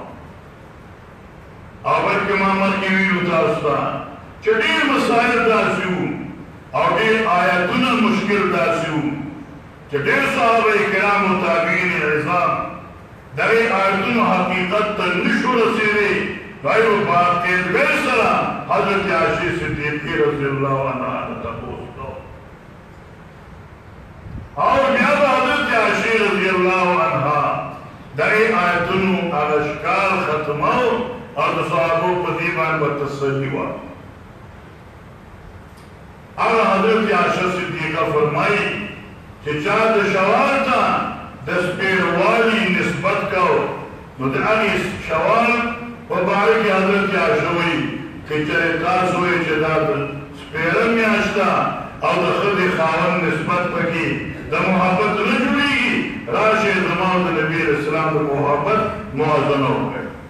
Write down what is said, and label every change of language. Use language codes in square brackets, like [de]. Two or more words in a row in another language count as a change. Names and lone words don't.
[ps] او بلکې ما مخکې ویلو تاسو ته چې ډېر مسایل داسې وو او ډېر آیتونه مشکل داسې وو چې ډېر صحابه کرامو تابعین عظام د دې آیتونو حقیقت ته نشو رسېدی، هغوی به په تېزګۍ سره حضرت عائشې صدیقې [ar] رضی الله عنها [ps] ته تپوس کو او بیا به حضرت عائشہ [ar] رضی اللہ عنہ [ps] دغه آیتونو اشکال ختمو او د صحابو په دې باندې تسلی وه. هغه حضرت عائشہ صدیقه فرمایي چې چا د شوال ته د سپېروالي نسبت کو نو د هغې شوال په باره کې حضرت عائشہ وایي که چېرې تاسو وایئ چې دا د سپېره میاشت ده او د ښځې خاوند نسبت پکې د محبت نه جوړېږي، راشئ زما د نبي [ar] علیہ السلام [ps] د محبت موازنه وکړئ.